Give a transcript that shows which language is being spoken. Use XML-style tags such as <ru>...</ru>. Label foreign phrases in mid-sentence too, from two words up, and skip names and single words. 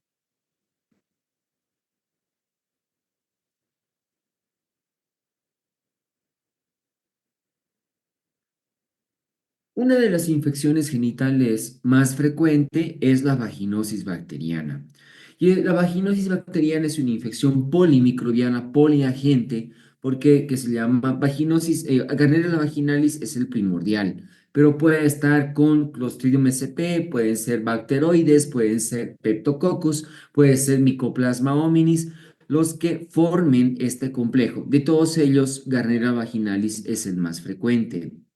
<es>Una de las infecciones genitales más frecuente es la vaginosis bacteriana. Y la vaginosis bacteriana es una infección polimicrobiana, poliagente, porque que se llama vaginosis, Gardnerella vaginalis es el primordial, pero puede estar con Clostridium sp, pueden ser bacteroides, pueden ser Peptococcus, puede ser Mycoplasma hominis, los que formen este complejo. De todos ellos, Gardnerella vaginalis es el más frecuente.</es>